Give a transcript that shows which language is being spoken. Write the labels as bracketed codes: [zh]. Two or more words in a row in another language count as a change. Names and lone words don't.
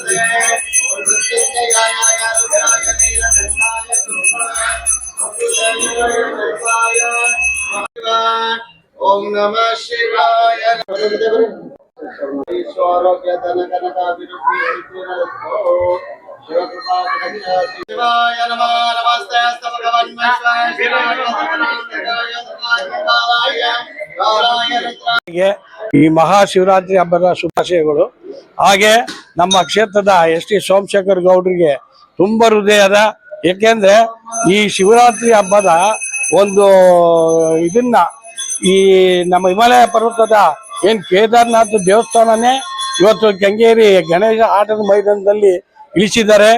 [sa] ओम नमः शिवाय। ईश्वरोग्य धन कनकाभिरुचिरस्तु शिवकृपा शिवाय नमः। नमस्ते अस्तु भगवन् [kn] ಈ ಮಹಾಶಿವರಾತ್ರಿ ಹಬ್ಬದ ಶುಭಾಶಯಗಳು. ಹಾಗೆ ನಮ್ಮ ಕ್ಷೇತ್ರದ ಟಿ ಸೋಮಶೇಖರ್ ಗೌಡ್ರಿಗೆ ತುಂಬ ಹೃದಯದ, ಏಕೆಂದ್ರೆ ಈ ಶಿವರಾತ್ರಿ ಹಬ್ಬದ ಒಂದು ಇದನ್ನ ಈ ನಮ್ಮ ಹಿಮಾಲಯ ಪರ್ವತದ ಕೇದಾರನಾಥ ದೇವಸ್ಥಾನನೇ ಇವತ್ತು ಕೆಂಗೇರಿ ಗಣೇಶ ಆಟದ ಮೈದಾನದಲ್ಲಿ ಇಳಿಸಿದ್ದಾರೆ.